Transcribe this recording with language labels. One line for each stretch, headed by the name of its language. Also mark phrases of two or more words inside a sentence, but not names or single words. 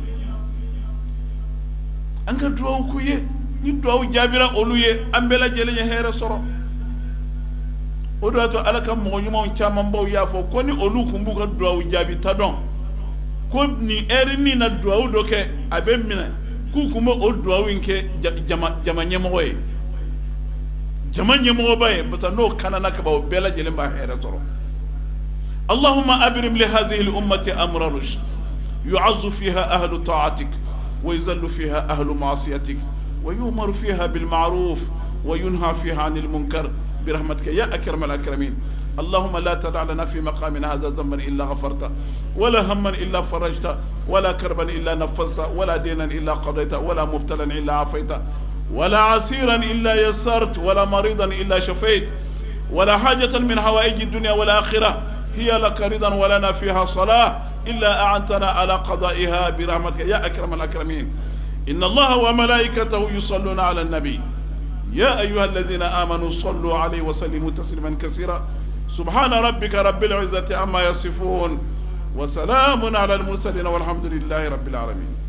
Bambara: an ka duwawu k'u ye ni duwawu jaabira olu ye an bɛɛ lajɛlen ye hɛrɛ sɔrɔ o de y'a to ala ka mɔgɔ ɲumanw camanbaw y'a fɔ ko ni olu tun b'u ka duwawu jaabi ta dɔn ko nin ɛri min na duwawu dɔ kɛ a bɛ minɛ k'u tun bɛ o duwawu in kɛ jama ɲɛmɔgɔ ye jama ɲɛmɔgɔba ye parce que n'o kanana ka ban o bɛɛ lajɛlen b'a hɛrɛ sɔrɔ
Arabic: اللهم أبرم لهذه الأمة أمر رشد يعز فيها أهل طاعتك ويذل فيها أهل معصيتك ويؤمر فيها بالمعروف وينهى فيها عن المنكر برحمتك يا أكرم الأكرمين اللهم لا تدع لنا في مقامنا هذا ذنبا إلا غفرته ولا هما إلا فرجته ولا كربا إلا نفذته ولا دينا إلا قضيته ولا مبتلا إلا عافيته ولا عسيرا إلا يسرت ولا مريضا إلا شفيت ولا حاجة من حوائج الدنيا والآخرة هي لك رضا ولنا فيها صلاة إلا أعنتنا على قضائها برحمتك يا أكرم الأكرمين إن الله وملائكته يصلون على النبي يا أيها الذين آمنوا صلوا عليه وسلموا تسليما كثيرا سبحان ربك رب العزة عما يصفون وسلام على المرسلين والحمد لله رب العالمين.